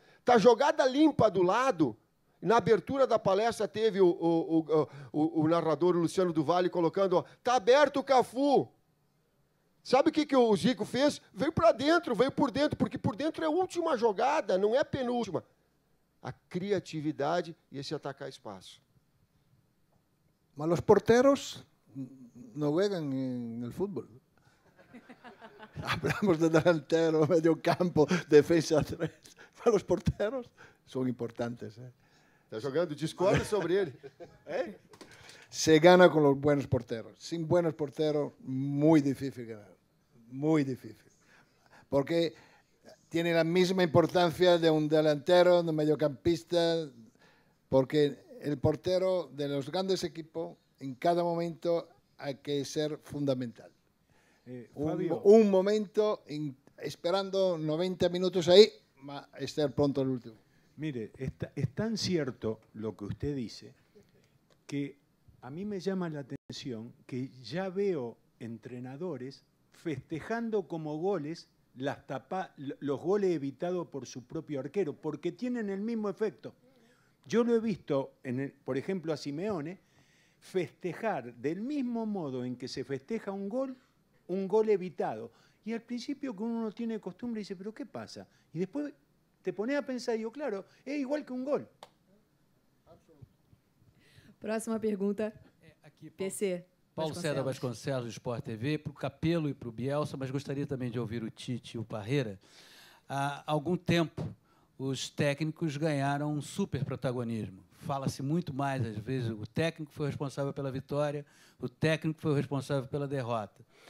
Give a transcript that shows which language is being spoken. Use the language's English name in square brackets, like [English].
[Portuguese] Está jogada limpa do lado. Na abertura da palestra, teve o narrador o Luciano do Vale colocando, está aberto o Cafu. Sabe o que o Zico fez? Veio para dentro, veio por dentro, porque por dentro é a última jogada, não é a penúltima. A criatividade [Spanish] y ese atacar espacio. Mas los porteros no juegan en el fútbol. Hablamos de delantero, medio campo, defensa 3. Mas los porteros son importantes. [Portuguese] Está jogando, discorda sobre ele. [Spanish] Se gana con los buenos porteros. Sin buenos porteros, muy difícil ganar. Muy difícil. Porque tiene la misma importancia de un delantero, de un mediocampista, porque el portero de los grandes equipos, en cada momento hay que ser fundamental. Fabio, un momento, esperando 90 minutos ahí, va a estar pronto el último. Mire, es tan cierto lo que usted dice, que a mí me llama la atención que ya veo entrenadores festejando como goles los goles evitados por su propio arquero, porque tienen el mismo efecto. Yo lo he visto, por ejemplo, a Simeone, festejar del mismo modo en que se festeja un gol evitado. Y al principio que uno no tiene costumbre dice, ¿pero qué pasa? Y después te pones a pensar y digo, claro, es igual que un gol. [Portuguese] Próxima pergunta, PC. Paulo César Vasconcelos, do Sport TV, para o Capello e para o Bielsa, mas gostaria também de ouvir o Tite e o Parreira. Há algum tempo, os técnicos ganharam um super protagonismo. Fala-se muito mais, às vezes, o técnico foi responsável pela vitória, o técnico foi responsável pela derrota.